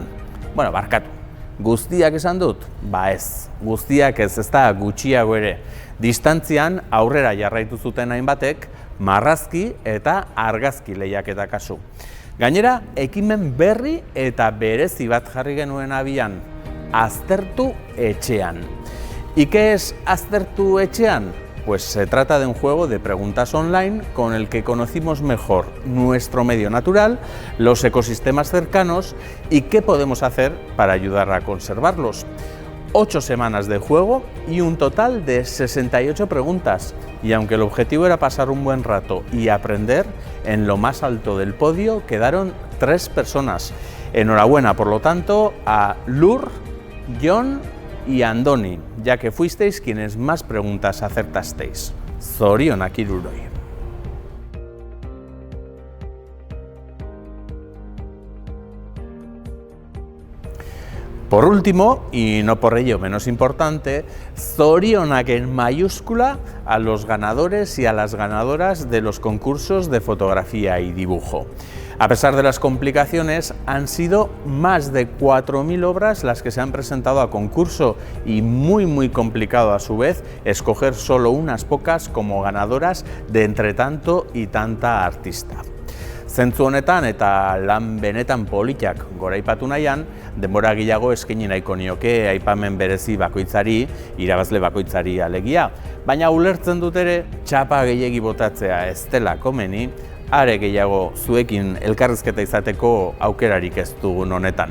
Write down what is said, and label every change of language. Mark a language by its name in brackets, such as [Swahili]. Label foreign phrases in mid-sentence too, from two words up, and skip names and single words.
[Basque] Bueno, barkatu, guztiak esan dut? Ba ez, guztiak ez da gutxiago ere. Distantzian aurrera jarraitu zuten hainbatek, marrazki eta argazki lehiaketa kasu. Gainera, ekimen berri eta berezi bat jarri genuen abian, Aztertu etxean. [Spanish] ¿Y qué es Aztertu etxean? Pues se trata de un juego de preguntas online con el que conocimos mejor nuestro medio natural, los ecosistemas cercanos y qué podemos hacer para ayudar a conservarlos. 8 semanas de juego y un total de 68 preguntas. Y aunque el objetivo era pasar un buen rato y aprender, en lo más alto del podio quedaron 3 personas. Enhorabuena, por lo tanto, a Lur, Jon y Andoni, ya que fuisteis quienes más preguntas acertasteis. [Basque] Zorionak hiruroi. [Spanish] Por último, y no por ello menos importante, zorionak en mayúscula a los ganadores y a las ganadoras de los concursos de fotografía y dibujo. A pesar de las complicaciones, han sido más de 4.000 obras las que se han presentado a concurso y muy complicado a su vez escoger solo unas pocas como ganadoras de entre tanto y tanta artista. [Basque] Zentzu honetan eta lan benetan politak goraipatu nahian, denbora gehiago eskaini nahiko nioke aipamen berezi bakoitzari, irabazle bakoitzari alegia. Baina ulertzen dut ere, txapa gehiegi botatzea ez dela komeni, are gehiago zuekin elkarrizketa izateko aukerarik ez dugun honetan.